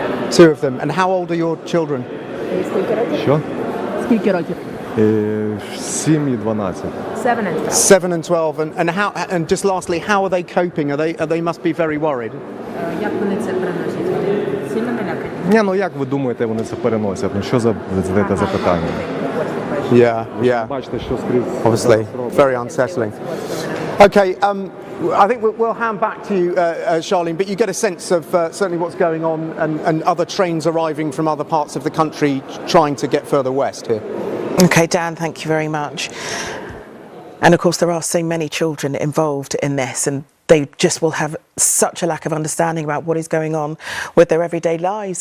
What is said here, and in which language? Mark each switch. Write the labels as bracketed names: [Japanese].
[English] Two of them. And how old are your children? [Ukrainian] Скільки років? Що? Скільки років? 7 і 12. [English] 7 and 12. 7 and 12. And just lastly, how are they coping? They must be very worried. [Ukrainian] Як вони це переносять? Вони сильно налякані? Ні, ну як ви думаєте, вони це переносять? Ну що за задаєте запитання? [English] Yeah. [Ukrainian] Бачите, що скрізь. [English] Obviously, very unsettling. Okay, I think we'll hand back to you, Charlene, but you get a sense of certainly what's going on and other trains arriving from other parts of the country trying to get further west here. Okay, Dan, thank you very much. And of course, there are so many children involved in this, and they just will have such a lack of understanding about what is going on with their everyday lives.